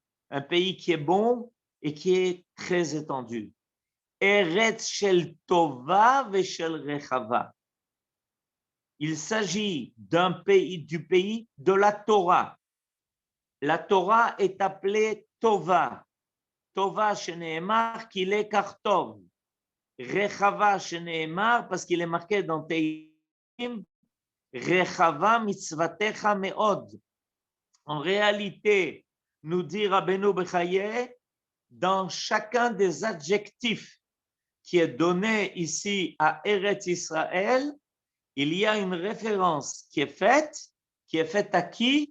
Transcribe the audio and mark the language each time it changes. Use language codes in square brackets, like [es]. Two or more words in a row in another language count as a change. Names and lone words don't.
[fr] Un pays qui est bon et qui est très étendu. [he] ארץ של טובה ושל רחבה. [fr] Il s'agit du pays de la Torah. La Torah est appelée Tova. [he] טובה שנאמר [fr] qu'il est kartov. [he] רחבה שנאמר [fr] parce qu'il est marqué dans Tehillim. [he] רחבה מצוותך מאד. [fr] En réalité, nous dit Rabbeinu Bechaye, dans chacun des adjectifs qui est donné ici à Eretz Israël, il y a une référence qui est faite à qui?